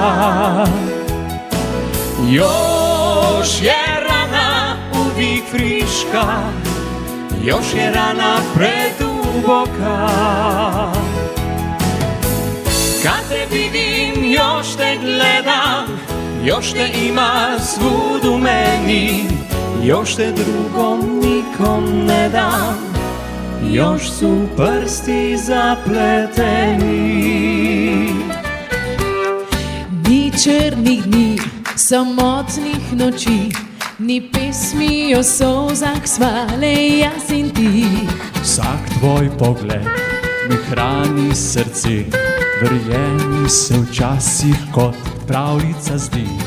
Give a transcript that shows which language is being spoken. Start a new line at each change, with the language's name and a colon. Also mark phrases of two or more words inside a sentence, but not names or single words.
Croatian: Još je rana uvijek friška, još je rana preduboka. Kad te vidim, još te gledam, još te ima svud u meni, još te drugom nikom ne dam, još su prsti zapleteni.
Slovenian: Ni črnih dni, samotnih noči, ni pesmi o solzah svale, jaz in ti. Vsak tvoj pogled mi hrani srce, verjemi se včasih kot pravljica zdi.